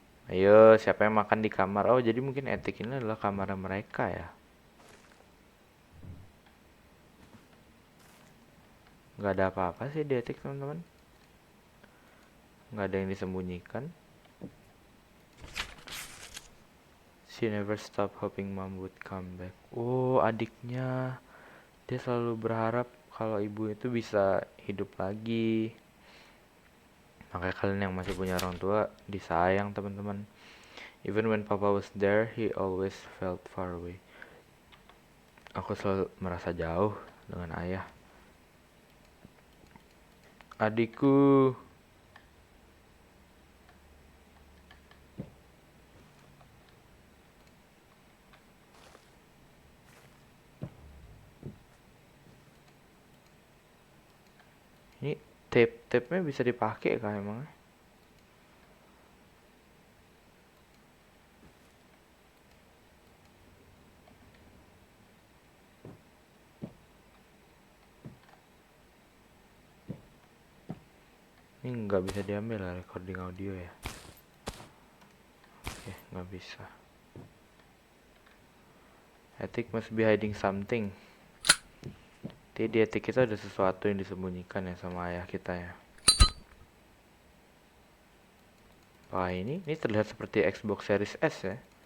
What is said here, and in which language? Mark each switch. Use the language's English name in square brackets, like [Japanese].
[Indonesian] Ayo, siapa yang makan di kamar? Oh, jadi mungkin attic ini adalah kamar mereka ya. Nggak ada apa-apa sih di attic, teman-teman. Nggak ada yang disembunyikan. [English] She never stop hoping mom would come back. [Indonesian] Oh, adiknya. Dia selalu berharap kalau ibu itu bisa hidup lagi. Makanya kalian yang masih punya orang tua disayang, teman-teman. [English] Even when papa was there, he always felt far away. [Indonesian] Aku selalu merasa jauh dengan ayah. Adikku. Ini tape-nya bisa dipakai kah emangnya? Ini nggak bisa diambil lah recording audio ya. Oke, nggak bisa. [English] Attic must be hiding something. [Indonesian] Jadi di hati kita ada sesuatu yang disembunyikan ya sama ayah kita ya. Wah, ini terlihat seperti Xbox Series S ya.